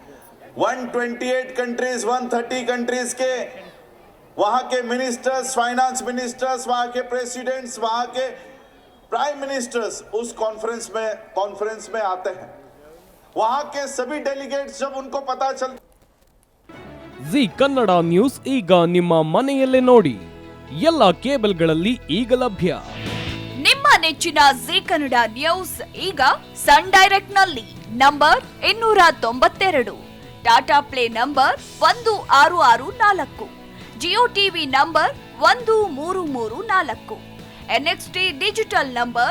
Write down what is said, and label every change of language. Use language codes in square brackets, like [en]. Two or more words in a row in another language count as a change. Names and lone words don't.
[hi] 128 कंट्रीज 130 कंट्रीज के वहां के मिनिस्टर्स, [en] finance ministers, [hi] वहां के प्रेसिडेंट्स, वहां के [en] prime ministers [hi] उस कॉन्फ्रेंस में आते हैं. वहां के सभी डेलीगेट्स जब उनको पता चलता [kn] ಜಿ ಕನ್ನಡ ನ್ಯೂಸ್ ಈಗ ನಿಮ್ಮ ಮನೆಯಲ್ಲೇ ನೋಡಿ. ಎಲ್ಲ ಕೇಬಲ್ಗಳಲ್ಲಿ ಈಗ ಲಭ್ಯ. ನಿಮ್ಮ ನೆಚ್ಚಿನ ಜಿ ಕನ್ನಡ ನ್ಯೂಸ್ ಈಗ ಸನ್ ಡೈರೆಕ್ಟ್ ನಲ್ಲಿ ನಂಬರ್ 292, ಟಾಟಾ ಪ್ಲೇ ನಂಬರ್ 1664, ಜಿಯೋ ಟಿವಿ ನಂಬರ್ 1334, NXT ಡಿಜಿಟಲ್ ನಂಬರ್